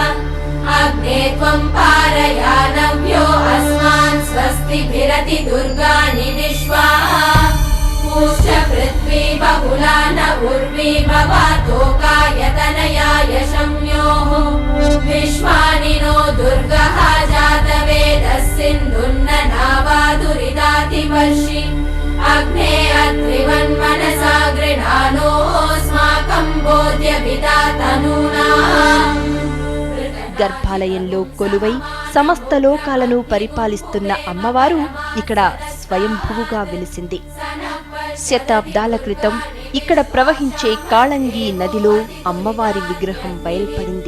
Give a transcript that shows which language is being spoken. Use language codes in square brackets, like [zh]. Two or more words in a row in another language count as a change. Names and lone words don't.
[sa] अग्ने त्वं पारयानव्यो अस्मान् स्वस्तिभिरति दुर्गाणि विश्वा पूश्च पृथ्वी बहुला न उर्वी भवातोकायतनयाय शम्योः विश्वानि नो दुर्गः जातवेदः सिन्धुन्न नावादुरिदातिवर्षि अग्ने अत्रिवन्मनसा गृणानोऽस्माकं बोध्यभिता तनूना. [te] గర్భాలయంలో కొలువై సమస్త లోకాలను పరిపాలిస్తున్న అమ్మవారు ఇక్కడ స్వయంభువుగా వెలిసింది. శతాబ్దాల క్రితం ఇక్కడ ప్రవహించే కాళంగి నదిలో అమ్మవారి విగ్రహం బయల్పడింది.